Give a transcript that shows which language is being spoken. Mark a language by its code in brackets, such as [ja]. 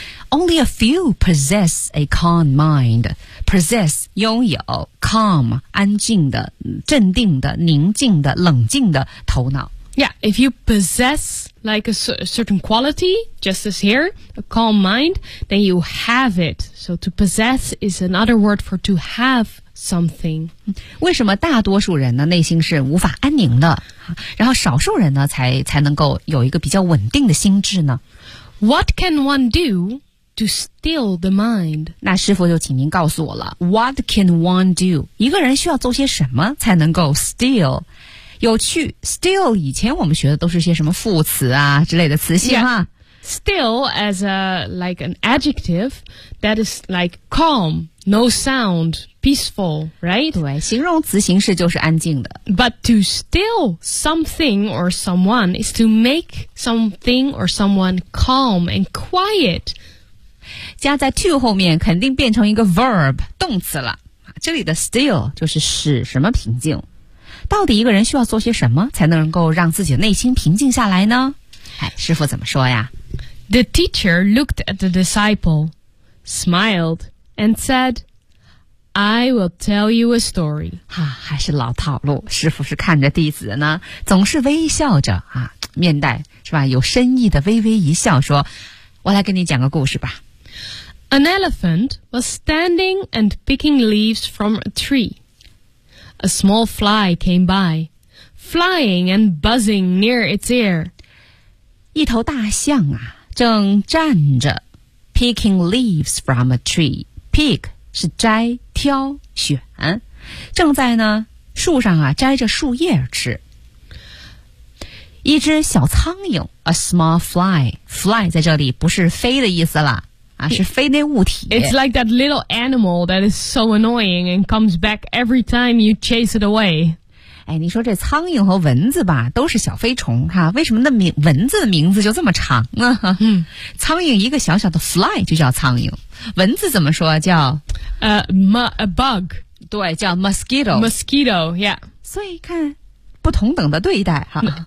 [en] Only a few possess a calm mind. Possess, [zh] 拥有 [en] calm, [zh] 安静的镇定的宁静的冷静的头脑。 [en] Yeah, if you possess like a certain quality, just as here, a calm mind, then you have it. So to possess is another word for to have. Something. [zh] 为什么大多数人呢内心是无法安宁的然后少数人呢才能够有一个比较稳定的心智呢 [en] What can one do to still the mind. [zh] 那师傅就请您告诉我了 [en] What can one do? [zh] 一个人需要做些什么才能够 still? 有趣 still 以前我们学的都是些什么副词啊之类的词性哈、 [en] yeah. Still as a, like an adjective that is like calm, no sound, peaceful, right? [zh] 对，形容词形式就是安静的。 [en] But to still something or someone is to make something or someone calm and quiet. [zh] 加在 to 后面肯定变成一个 verb 动词了这里的 still 就是使什么平静到底一个人需要做些什么才能够让自己的内心平静下来呢、哎、师父怎么说呀 [en] The teacher looked at the disciple smiled and said I will tell you a story、 [zh] 啊、还是老套路师父是看着弟子呢总是微笑着、啊、面带是吧有深意的微微一笑说我来跟你讲个故事吧 [en] An elephant was standing and picking leaves from a tree. A small fly came by, flying and buzzing near its ear. [zh] 一头大象啊，正站着 [en] picking leaves from a tree. [zh] Pick 是摘、挑、选，正在呢树上啊摘着树叶吃。一只小苍蝇 a small fly, fly 在这里不是飞的意思啦、啊、是飞那物体。 [en] It's like that little animal that is so annoying and comes back every time you chase it away. [zh] 哎你说这苍蝇和蚊子吧都是小飞虫哈、啊、为什么那名蚊子的名字就这么长啊、嗯、苍蝇一个小小的 fly 就叫苍蝇。蚊子怎么说叫 [en] a bug. [zh] 对叫 mosquito. [en] Mosquito, yeah. [zh] 所以看不同等的对待哈。